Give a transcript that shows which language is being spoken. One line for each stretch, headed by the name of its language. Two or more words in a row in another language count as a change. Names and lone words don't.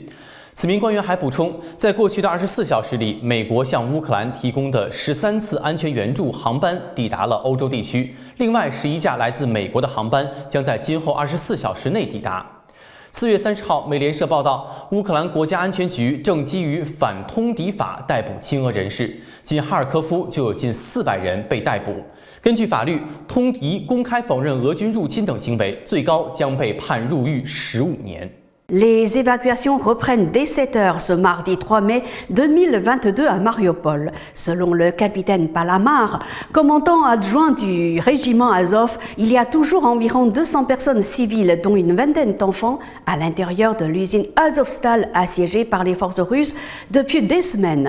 Chinese: 此名官员还补充，在过去的24小时里，美国向乌克兰提供的13次安全援助航班抵达了欧洲地区，另外11架来自美国的航班将在今后24小时内抵达。4月30号，美联社报道，乌克兰国家安全局正基于反通敌法逮捕亲俄人士，仅哈尔科夫就有近400人被逮捕。根据法律，通敌、公开否认俄军入侵等行为，最高将被判入狱15年。
French: Les évacuations reprennent dès 7 heures ce mardi 3 mai 2022 à Mariupol. Selon le capitaine Palamar, commandant adjoint du régiment Azov, il y a toujours environ 200 personnes civiles, dont une vingtaine d'enfants, à l'intérieur de l'usine Azovstal assiégée par les forces russes depuis des semaines.